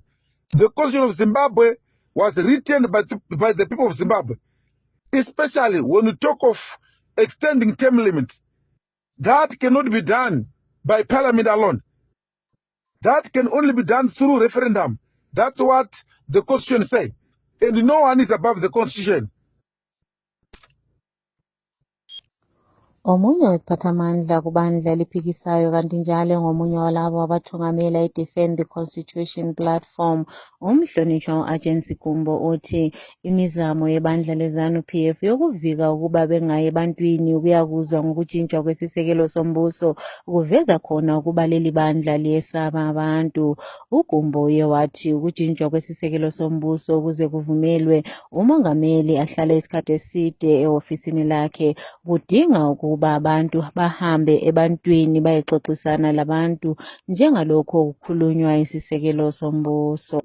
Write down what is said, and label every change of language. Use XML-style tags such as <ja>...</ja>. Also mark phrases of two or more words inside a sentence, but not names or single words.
<en>The Constitution of Zimbabwe was written by the people of Zimbabwe, especially when we talk of extending term limits. That cannot be done by Parliament alone. That can only be done through referendum. That's what the Constitution says. And no one is above the Constitution.</en> <nd>Omunye wesiphathamandla kubandla eliphikisayo kanti njalo ngomunye walabo abathungamela i-Defend the Constitution platform, umhlonishwa u-Agency Gumbo uthi imizamo yebandla leZANU-PF yokuvika ukuba bengayi ebantwini ukuyakuzwa ngokutshintshwa kwesisekelo sombuso kuveza khona ukuba leli bandla liyesaba abantu. uGumbo uye wathi ukutshintshwa kwesisekelo sombuso ukuze kuvumelwe umongameli ahlale isikhathi eside ehofisini lakhe kudinga ukuba abantu bahambe ebantwini bayexoxisana labantu njengalokho kukhulunywa isisekelo sombuso.</nd>